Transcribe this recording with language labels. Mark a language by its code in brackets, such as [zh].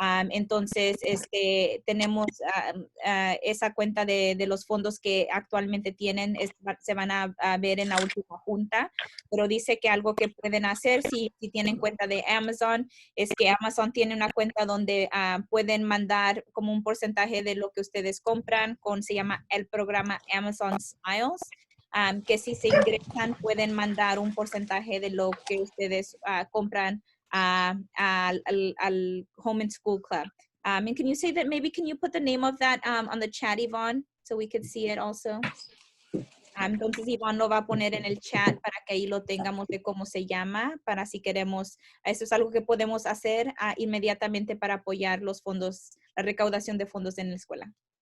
[es] Entonces, tenemos esa cuenta de los fondos que actualmente tienen, se van a ver en la última junta, pero dice que algo que pueden hacer si tienen cuenta de Amazon es que Amazon tiene una cuenta donde pueden mandar como un porcentaje de lo que ustedes compran se llama el programa Amazon Smiles. Que si se ingresan pueden mandar un porcentaje de lo que ustedes compran al Home and School Club. [en] And can you say that, maybe can you put the name of that on the chat, Yvonne, so we could see it also? [es] Entonces Iván lo va a poner en el chat para que ahí lo tengamos de cómo se llama, para si queremos, eso es algo que podemos hacer inmediatamente para apoyar los fondos, la recaudación de fondos en la escuela.